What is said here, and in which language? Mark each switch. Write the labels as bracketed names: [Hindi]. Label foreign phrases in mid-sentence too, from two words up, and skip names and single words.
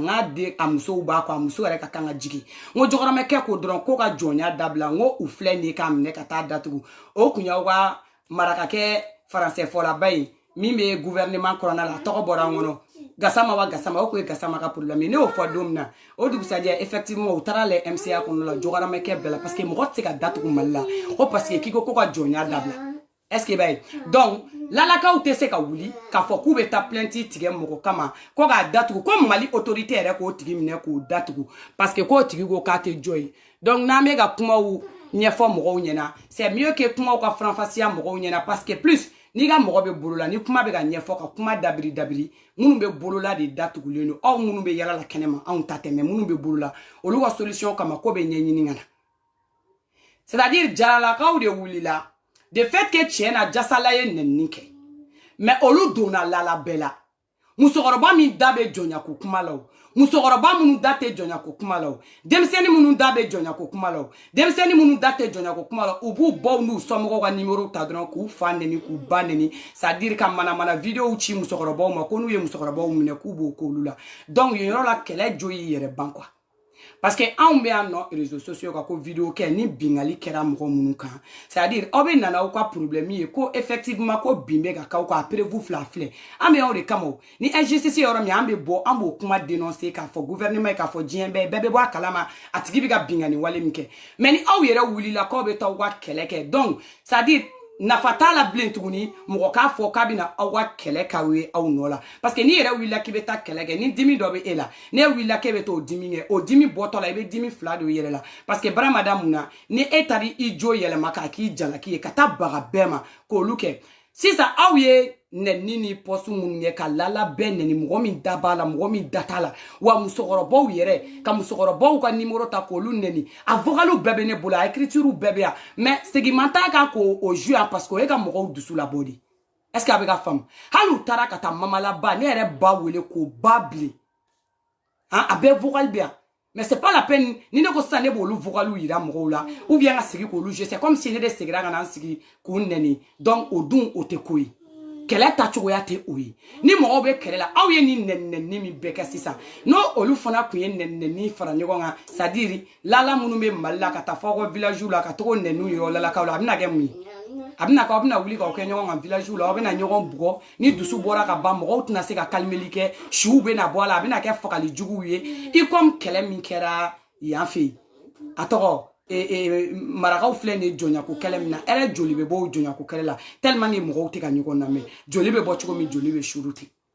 [Bambara] k'a den a musow b'a kɔ a muso yɛrɛ ka kan ka jigin n ko jɔgɔramɛkɛ ko dɔrɔn ko ka jɔnya dabila n ko u filɛ nin k'a minɛ ka taa datugu o kun y'aw ka marakakɛ faransɛ fɔlaba ye min bɛ gouvernement kɔnɔna la a tɔgɔ bɔra an kɔnɔ Gassama wa Gassama o ko ye Gassama ka problème ne y'o fɔ don min na o dugusajɛ effectivement u taara lɛ MCA kɔnɔ la jɔgɔramɛkɛ bɛɛ la [French] parce que [Bambara] mɔgɔ tɛ se ka datugu Mali la ko [French] parce que [Bambara] k'i ko ka jɔnya dabila [French] est-ce que [Bambara] b'a ye donc lalakaw tɛ se ka wuli k'a fɔ k'u bɛ taa plainte tigɛ mɔgɔ kama ko k'a datugu ko Mali autorité yɛrɛ k'o tigi minɛ k'o datugu [French] parce que [Bambara] k'o tigi ko k'a tɛ jɔ ye donc n'an bɛ ka kumaw ɲɛfɔ mɔgɔw ɲɛna [French] c'est mieux que [Bambara] kumaw ka faranfasiya mɔgɔw ɲɛna [French] parce que plus [Bambara] n'i ka mɔgɔ bɛ bolo la ni kuma bɛ ka ɲɛfɔ ka kuma dabiri dabiri minnu bɛ bolo la de datugulen don aw minnu bɛ yala la kɛnɛma anw ta tɛ mais minnu bɛ bolo la olu ka solution kama ko bɛ ɲɛɲini ka na [French] c'est-à-dire [Bambara] jaralakaw de wulila [French] de fait que [Bambara] tiɲɛ na jasala ye nɛnini kɛ mais olu donna lala bɛɛ la musokɔrɔba min da bɛ jɔnya ko kuma la o musokɔrɔba minnu da tɛ jɔnya ko kuma la o denmisɛnnin minnu da bɛ jɔnya ko kuma la o denmisɛnnin minnu da tɛ jɔnya ko kuma la u b'u baw n'u somɔgɔw ka numéro ta dɔrɔn k'u fa nɛni k'u ba nɛni [French] c'est-à-dire [Bambara] ka manamana vidéo ci musokɔrɔbaw ma ko n'u ye musokɔrɔbaw minɛ k'u b'o k'olu la donc yen yɔrɔ la kɛlɛ jo y'i yɛrɛ ban [French] quoi parce que [Bambara] anw bɛ yan nɔ [French] réseaux sociaux [Bambara] ka ko vidéo kɛ ni bingali kɛra mɔgɔ minnu kan [French] c'est-à-dire [Bambara] aw bɛ nana aw ka problème ye ko effectivement ko bin bɛ ka k'aw kan [French] après vous [Bambara] fila filɛ an bɛ aw de kama o ni injustice yɔrɔ min an bɛ bɔ an b'o kuma dénoncer k'a fɔ gouvernement ye k'a fɔ diɲɛ bɛɛ bɛɛ bɛ bɔ a kalama a tigi bɛ ka bingani wale min kɛ mais ni aw yɛrɛ wulila k'aw bɛ taa aw ka kɛlɛ kɛ [French] donc c'est-à-dire [Bambara] nafa t'a la bilen tuguni mɔgɔ k'a fɔ k'a bɛna aw ka kɛlɛ k'aw ye aw nɔ la [French] parce que [Bambara] n'i yɛrɛ wulila k'i bɛ taa kɛlɛ kɛ ni dimi dɔ bɛ e la n'e wulila k'e bɛ t'o dimi kɛ o dimi bɔtɔ la i bɛ dimi fila de yɛrɛ la [French] parce que [Bambara] baramada mun na ni e taara i jo yɛlɛma k'a k'i jalaki ye ka taa baga bɛɛ ma k'olu kɛ sisan aw ye nɛni ni pɔsu minnu kɛ ka lala bɛɛ nɛni mɔgɔ min da b'a la mɔgɔ min da t'a la wa musokɔrɔbaw yɛrɛ ka musokɔrɔbaw ka numéro ta k'olu nɛni a vocaliw bɛɛ bɛ ne bolo a écriture bɛɛ bɛ yan mais seginman t'a kan k'o jouer yan [French] parce que [Bambara] o ye ka mɔgɔw dusu labɔ de [French] est-ce que [Bambara] a bɛ ka faamu hali u taara ka taa mamalaba ne yɛrɛ ba wele k'o ba bilen a bɛɛ vocal bɛ yan [French] mais c'est pas la peine [Bambara] ni ne ko sisan ne b'olu vocaliw yira mɔgɔw la [French] ou bien [Bambara] ka sigi k'olu jouer [French] c'est comme si [Bambara] ne de segira ka na n sigi k'u nɛni donc o dun o tɛ ko ye kɛlɛ tacogoya tɛ o ye ni mɔgɔw bɛ kɛlɛ la aw ye ni nɛni min bɛɛ kɛ sisan n'o olu fana tun ye nɛni fara ɲɔgɔn kan [French] c'est-à-dire [Bambara] lala minnu bɛ Mali la ka taa fɔ aw ka village la ka togo nɛniw yɔrɔ lalakaw la a bɛna kɛ mun ye a bɛna kɛ aw bɛna wuli k'aw kɛ ɲɔgɔn kan village la aw bɛna ɲɔgɔn bugɔ ni dusu bɔra ka ban mɔgɔw tɛna se ka kalimeli kɛ siw bɛna bɔ a la a bɛna kɛ fagali juguw ye i comme kɛlɛ min kɛra yan fɛ yen a tɔgɔ marakaw filɛ nin jɔnyako kɛlɛ min na ɛrɛ joli bɛ bɔ o jɔnyako kɛlɛ la [French] tellement que [Bambara] mɔgɔw tɛ ka ɲɔgɔn lamɛn joli bɛ bɔ cogo min joli bɛ suru ten